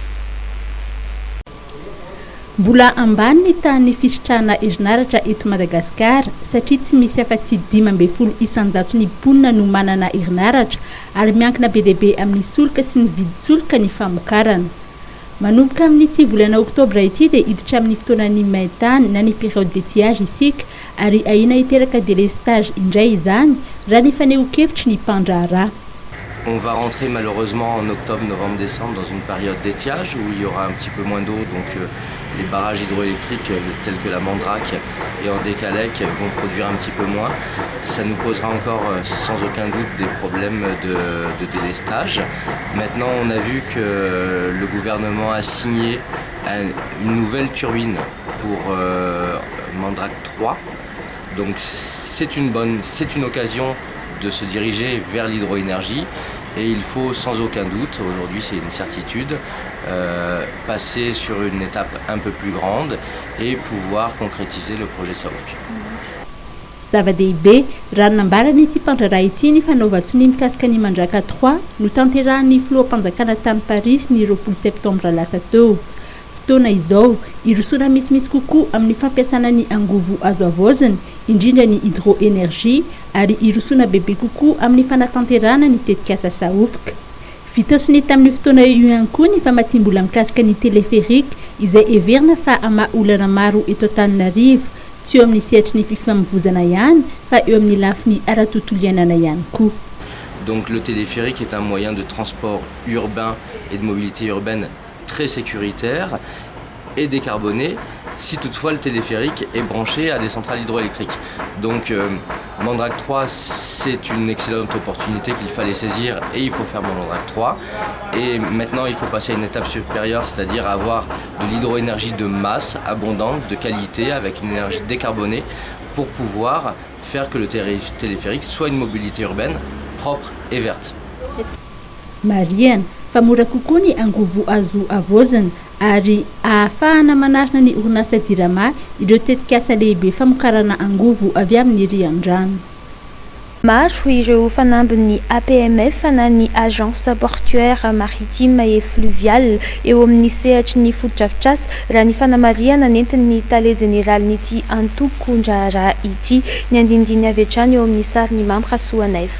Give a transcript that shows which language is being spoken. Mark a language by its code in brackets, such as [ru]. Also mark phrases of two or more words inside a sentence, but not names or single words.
[mg] Mbola ambany ny tany fisitrahana herinaratra eto Madagasikara satria tsy misy afa-tsy 15 isan-jato ny mponina no manana herinaratra ary miankina be dia be amin'ny solika sy ny vidin-tsolika ny famokarana. Manomboka amin'ny ity volana oktobra ity dia hiditra amin'ny fotoanan'ny maintany na ny [fr] période d'étiage [mg] isika ary ahina hiteraka délestage indray izany raha ny faneho-kevitry ny mpandraharaha. [fr] On va rentrer malheureusement en octobre, novembre, décembre dans une période d'étiage où il y aura un petit peu moins d'eau, donc les barrages hydroélectriques tels que la Mandrake et Andékalec vont produire un petit peu moins. Ça nous posera encore sans aucun doute des problèmes de délestage. Maintenant, on a vu que le gouvernement a signé une nouvelle turbine pour Mandrake 3. Donc c'est une occasion de se diriger vers l'hydroénergie et il faut sans aucun doute, aujourd'hui c'est une certitude, passer sur une étape un peu plus grande et pouvoir concrétiser le projet Saoufk. [mg] Zava-dehibe raha nambarany ity mpandraharaha ity ny fanaovan-tsony mikasika ny Mandraka 3 no tanterahan'ny filoham-panjakana tamin'ny Paris ny 20 septambra lasa teo. Fotoana izao irosoana misimisy kokoa amin'ny fampiasana ny angovo azo avoizina indrindra ny hydroénergie ary irosoana bebe kokoa amin'ny fanatanterahana ny tetikasa Saoufka. Vitasiny tamin'ny fotoana io ihany koa ny famatsiam-bola mikasika ny teleférika izay heverina fa ama olana maro eto Antananarivo tsy eo amin'ny sehatry ny fifamoivoizana ihany fa eo amin'ny lafiny ara-tontolo iainana ihany koa. [fr] Donc le téléphérique est un moyen de transport urbain et de mobilité urbaine très sécuritaire et décarboné si toutefois le téléphérique est branché à des centrales hydroélectriques. Donc Mandrake 3, c'est une excellente opportunité qu'il fallait saisir et il faut faire Mandrake 3. Et maintenant il faut passer à une étape supérieure, c'est-à-dire avoir de l'hydroénergie de masse, abondante, de qualité, avec une énergie décarbonée pour pouvoir faire que le téléphérique soit une mobilité urbaine propre et verte. [mg] Marianne, famora kokoa ny angovo azo avozana ary ahafahana manarina ny orinasa Jirama ireo tetikasa lehibe famokarana angovo avy amin'ny riandrano. Maro ireo fanambin'ny APMF na ny [fr] agence portuaire maritime et fluviale [mg] eo amin'ny sehatry ny fotodrafitrasa raha ny fanamariana nentin'ny tale général n'ity Antokondrara ity ny andindiny avy hatrany eo amin'ny sariny Mamy Rasoanaivo.